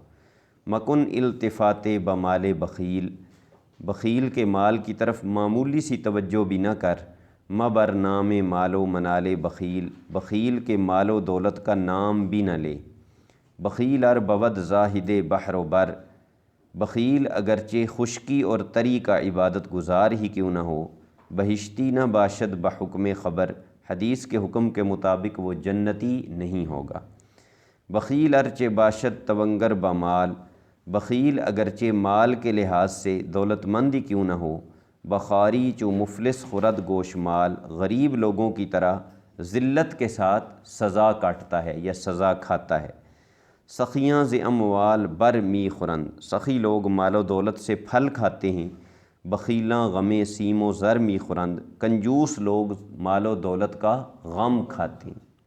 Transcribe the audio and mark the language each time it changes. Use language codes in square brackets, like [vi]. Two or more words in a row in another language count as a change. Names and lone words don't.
[fa] مکن التفات بمال بخیل، [ur] بخیل کے مال کی طرف معمولی سی توجہ بھی نہ کر، [fa] مبر نام مال و منال بخیل، [ur] بخیل کے مال و دولت کا نام بھی نہ لے، [fa] بخیل ار بود زاہد بحر و بر، [ur] بخیل اگرچہ خشکی اور تری کا عبادت گزار ہی کیوں نہ ہو، [fa] بہشتی نہ باشد بحکم خبر، [ur] حدیث کے حکم کے مطابق وہ جنتی نہیں ہوگا، [fa] بخیل ارچہ باشد تونگر بمال، [ur] بخیل اگرچہ مال کے لحاظ سے دولت مند ہی کیوں نہ ہو، [fa] بخاری چو مفلس خورد گوش مال، [ur] غریب لوگوں کی طرح ذلت کے ساتھ سزا کاٹتا ہے یا سزا کھاتا ہے، [fa] سخیاں ز اموال بر می خورند، [ur] سخی لوگ مال و دولت سے پھل کھاتے ہیں، [fa] بخیلاں غم سیم و زر می خورند، [ur] کنجوس لوگ مال و دولت کا غم کھاتے ہیں۔